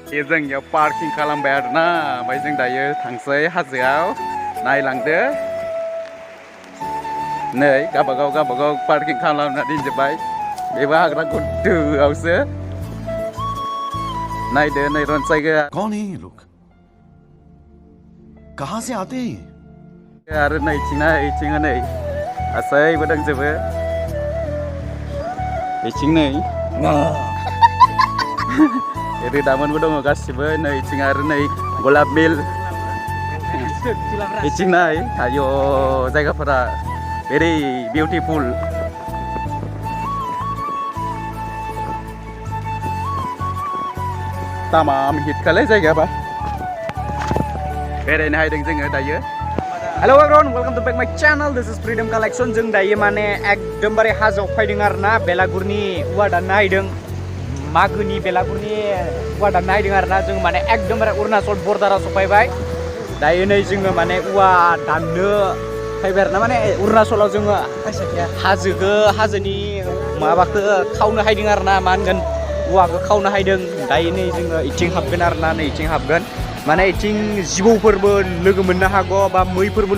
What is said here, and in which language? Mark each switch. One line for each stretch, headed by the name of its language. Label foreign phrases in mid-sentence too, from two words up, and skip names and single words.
Bodo: जोंनियाव पार्किं खालामबाय आरोना ओमफ्राय जों दायो थांसै हाजोआव नायलांदो नै गावबागाव पार्किं खालामना दोनजोब्बाय बेबो हाग्रा गुदुआवसो नायदो नै रनसायगोआ
Hindi: कौन है ये लोग कहाँ से आते हैं
Bodo: आरो नैथिं नै गासैबो दंजोबो बेथिं नै रोदामोनबो दङ गासिबो नैथिं आरो नै गलाब मिल बेथिं नाय आय' जायगाफोरा
English: very beautiful
Bodo: तामाम हिटखालै जायगाबा बेरायनो हायदों जोङो दायो
English: Hello everyone welcome to back my channel this is Freedom Collection
Bodo: जों दायो माने एकदमबारे हाजोआव फैदों आरोना बेलागुरनि औवा दाननो हायदों मागोनि बेलागुरनि औवा दाननो हायदों आरोना जों माने एकदमबारे अरुणाचल बर्डाराव सफैबाय दायो नै जोङो माने औवा दाननो फैबाय आरोना माने अरुणाचलाव जोङो हाजोनि माबाखौ खावनो हायदों आरोना मा होनगोन औवाखौ खावनो हायदों दायो नै जोङो इथिं हाबगोन आरोना नै इथिं हाबगोन माने इथिं जिबौफोरबो लोगो मोननो हागौ बा मैफोरबो